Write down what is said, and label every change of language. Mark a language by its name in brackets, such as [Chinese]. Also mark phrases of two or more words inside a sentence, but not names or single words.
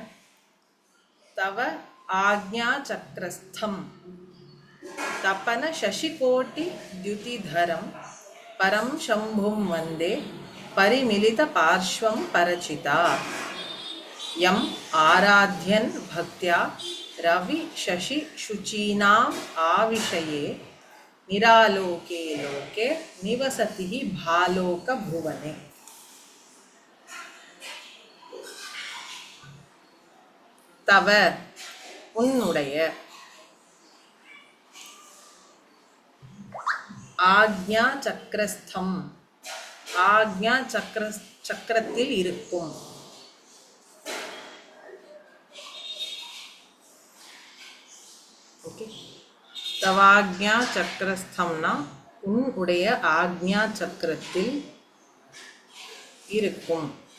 [Sanskrit] तव आज्ञा चक्रस्थम तपन शशिकोटि द्युतिधरम परम शंभुं वंदे परिमिलित पार्श्वं परचिता यम आराध्यन् भक्त्या रवि शशि शुचीनाम् आविषये निरालोके लोके निवसति हि भालोक भुवने. [Tamil] तव उन्नुடைய [Sanskrit] आज्ञा चक्रस्थम् [Tamil] ஆக்ஞா சக்கரத்தில் இருக்கும். ஓகே, தவாக்ஞா சக்கரஸ்தம்னா உன்னுடைய ஆக்ஞா சக்கரத்தில் இருக்கும்.